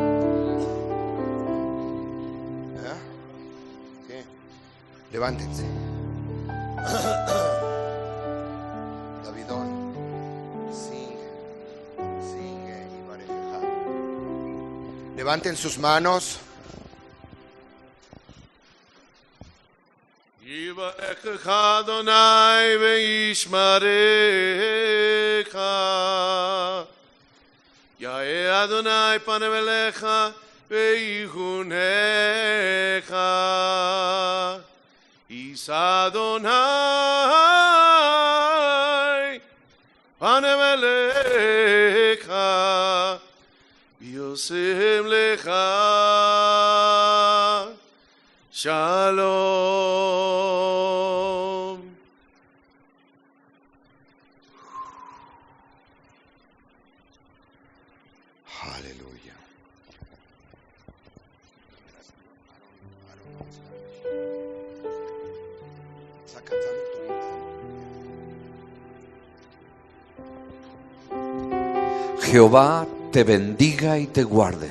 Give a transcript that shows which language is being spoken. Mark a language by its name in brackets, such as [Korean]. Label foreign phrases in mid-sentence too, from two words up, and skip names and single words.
[Spanish] ¿Qué? Levántense. Levanten sus manos. [Hebrew] יברכך יהוה וישמרך. יאר יהוה פניו אליך ויחנך. ישא יהוה פניו אליך. וישם לך שלום. [Spanish] Aleluya. Jehová te bendiga y te guarde.